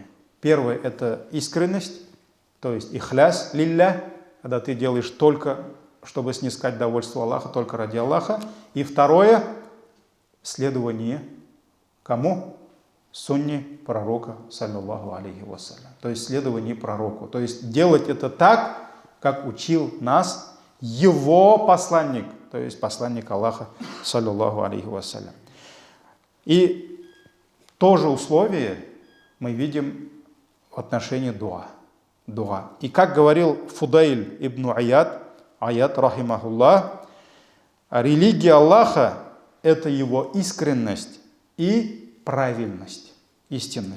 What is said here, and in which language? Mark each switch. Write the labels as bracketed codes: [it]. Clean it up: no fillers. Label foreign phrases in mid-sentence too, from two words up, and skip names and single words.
[ru] Первое – это искренность, то есть [ar] إخلاص لله, [ru] когда ты делаешь только, чтобы снискать довольство Аллаха, только ради Аллаха. И второе – следование кому? Сунне пророка, [ar] صلى الله عليه وسلم. [ru] То есть следование пророку. То есть делать это так, как учил нас его посланник, то есть посланник Аллаха, [ar] صلى الله عليه وسلم. [ru] И то же условие мы видим в отношении дуа. И как говорил Фудайль ибн Аяд, рахимахуллах, религия Аллаха – это его искренность и правильность, истинность.